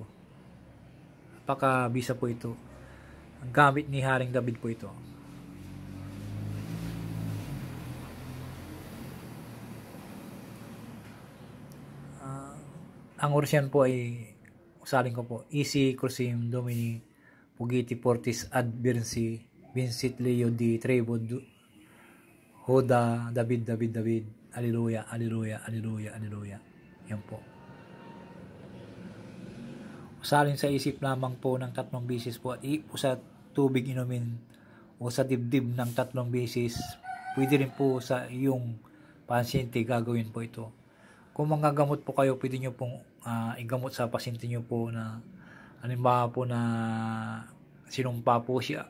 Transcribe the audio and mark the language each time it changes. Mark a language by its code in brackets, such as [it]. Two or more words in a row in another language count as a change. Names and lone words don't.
[tl] Napakabisa po ito. Ang gamit ni Haring David po ito. Ang orasyon po ay usalin ko po: [la] Isi Crusim Domini Pugiti Fortis Adversi Vincit Leo di Trevo Hoda David Alleluia. [tl] Yan po. Salin sa isip lamang po ng 3 beses po at ipo sa tubig inumin o sa dibdib ng 3 beses. Pwede rin po sa iyong pasyente gagawin po ito. Kung manggagamot po kayo, pwede nyo pong igamot sa pasyente nyo po na halimbawa po na sinumpa po siya.